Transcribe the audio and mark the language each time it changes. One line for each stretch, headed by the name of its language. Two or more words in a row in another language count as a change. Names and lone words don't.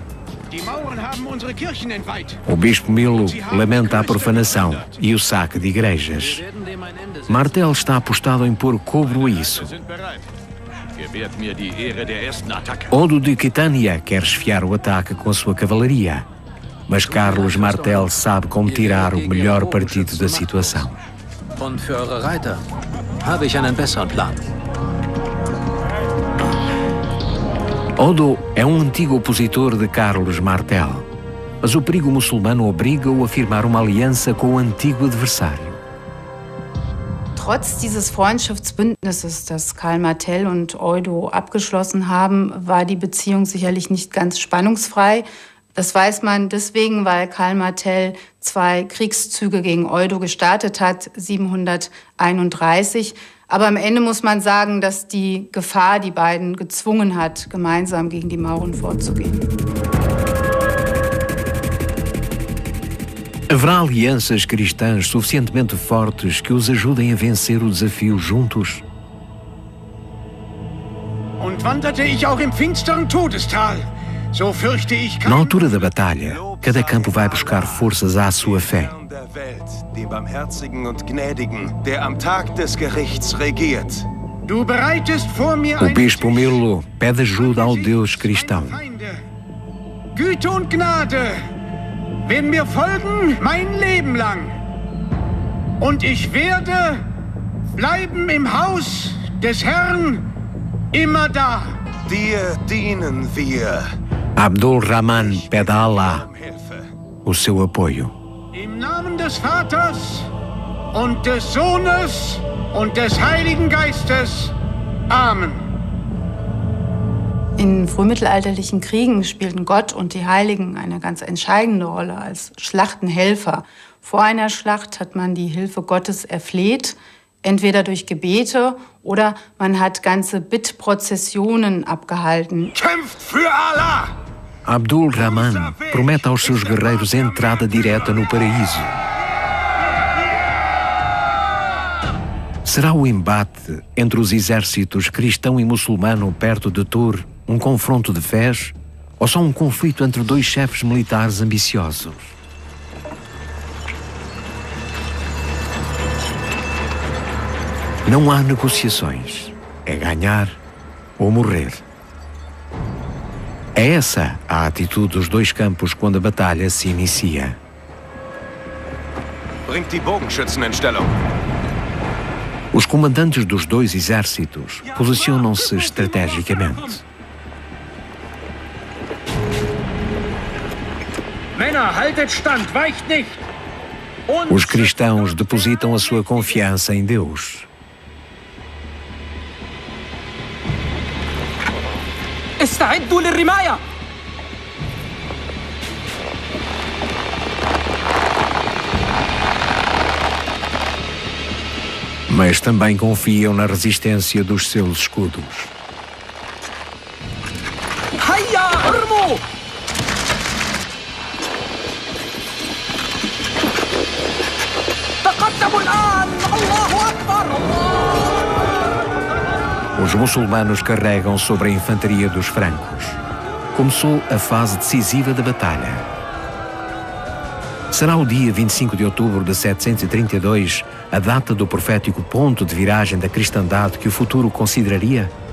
Portuguese: O bispo Milo lamenta a profanação e o saque de igrejas. Martel está apostado em pôr cobro a isso. Odo de Quitânia quer esfiar o ataque com a sua cavalaria. Mas Carlos Martel sabe como tirar o melhor partido da situação.
German: Und für eure Reiter habe ich einen besseren Plan.
Portuguese: Odo é um antigo opositor de Carlos Martel, mas o perigo muçulmano obriga-o a firmar uma aliança com o antigo adversário.
German: Trotz dieses Freundschaftsbündnisses, das Karl Martell und Odo abgeschlossen haben, war die Beziehung sicherlich nicht ganz spannungsfrei. Das weiß man deswegen, weil Karl Martell 2 Kriegszüge gegen Odo gestartet hat, 731. Aber am Ende muss man sagen, dass die Gefahr die beiden gezwungen hat, gemeinsam gegen die Mauren vorzugehen.
Portuguese: Haverá alianças cristãs suficientemente fortes que os ajudem a vencer o desafio juntos?
German: Und wanderte ich auch im finsteren Todestal.
Portuguese: Na altura da batalha, cada campo vai buscar forças à sua fé.
German: Dem barmherzigen und gnädigen, der am Tag des Gerichts regiert.
Portuguese: O bispo Milo pede ajuda ao Deus cristão.
German: Güte und Gnade werden mir folgen mein Leben lang. Und ich werde bleiben im Haus des Herrn immer da. Dir dienen wir.
Portuguese: Abdul Rahman pede a Allah
German: Um Hilfe.
Portuguese: o seu apoio.
German: Im Namen des Vaters und des Sohnes und des Heiligen Geistes. Amen. In frühmittelalterlichen Kriegen spielten Gott und die Heiligen eine ganz entscheidende Rolle als Schlachtenhelfer. Vor einer Schlacht hat man die Hilfe Gottes erfleht, entweder durch Gebete oder man hat ganze Bittprozessionen abgehalten. Kämpft für Allah!
Portuguese: Abdul Rahman promete aos seus guerreiros entrada direta no paraíso. Será o embate entre os exércitos cristão e muçulmano perto de Tur um confronto de fés ou só um conflito entre dois chefes militares ambiciosos? Não há negociações. É ganhar ou morrer. É essa a atitude dos dois campos quando a batalha se inicia.
German: Bringt die Bogenschützen in Stellung.
Portuguese: Os comandantes dos dois exércitos posicionam-se estrategicamente.
German: Männer, haltet stand, weicht nicht.
Portuguese: Os cristãos depositam a sua confiança em Deus.
Arabic: استعدوا للرماية.
Portuguese: Mas também confiam na resistência dos seus escudos.
Arabic: هيا ارموا. تقدموا الآن. الله أكبر.
Portuguese: Os muçulmanos carregam sobre a infantaria dos francos. Começou a fase decisiva da batalha. Será o dia 25 de outubro de 732 a data do profético ponto de viragem da cristandade que o futuro consideraria?